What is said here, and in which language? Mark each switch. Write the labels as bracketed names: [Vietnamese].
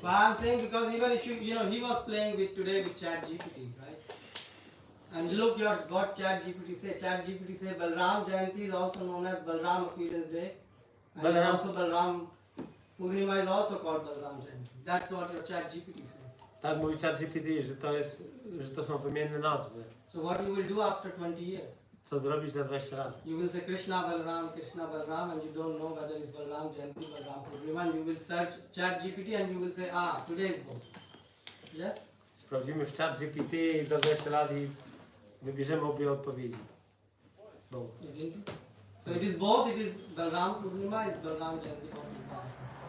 [English] But I'm saying because even if you know, he was playing with today with ChatGPT, right? And look what ChatGPT say. ChatGPT say Balaram Jayanti is also known as Balaram Appearance Day. And Balaram. also Balaram Purnima is also called Balaram Jayanti. That's what your ChatGPT says. [Polish] Tak mówi ChatGPT, że to są wymienne nazwy. [English] So what you will do after 20 years? [Polish] Co zrobić za 20 lat? [English] You will say Krishna Balaram and you don't know whether it's Balaram Jayanti, Balaram Purnima, and you will search ChatGPT and you will say, today is both. Yes? [Polish] Sprawdzimy w ChatGPT za 20 lat i wybierzemy obie odpowiedzi. [English] Both. Isn't it? So it is both, it is Balaram Purnima, it's Balaram Jayanti, what is the answer?